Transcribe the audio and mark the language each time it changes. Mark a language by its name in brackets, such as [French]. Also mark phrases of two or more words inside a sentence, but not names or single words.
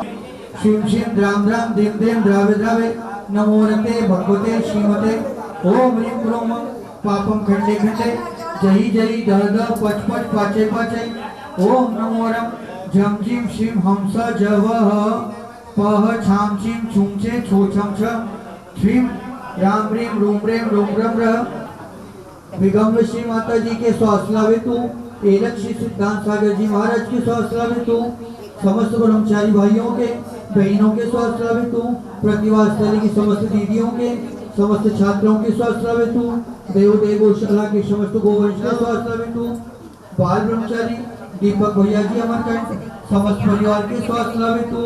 [Sanskrit] शिव शिव राम राम देव देव द्रव द्रव नमो रते भगवते श्रीमते ओम ह्रीं क्रोम पापम खंडे खंडे जय जय दह दह पच पच पाचे पाचे ओम नमो रम झम झिम शिव हंस जवह पह छाम छिम छुम छे छो छम छम श्रीम राम रीम रूम रेम रोम रम रह। [Hindi] विगम्ब श्री माता जी के स्वास्थ्य तू एलक श्री सिद्धांत सागर जी महाराज के स्वास्थ्य तू समस्त ब्रह्मचारी भाइयों के बहनों के स्वास्थ्य तू प्रतिभा स्थली की समस्त दीदियों के समस्त छात्रों के स्वास्थ्य तू देव देवशाला के समस्त गोवंश के स्वास्थ्य तू बाल ब्रह्मचारी दीपक भैया जी अमरकंठ समस्त परिवार के स्वास्थ्य तू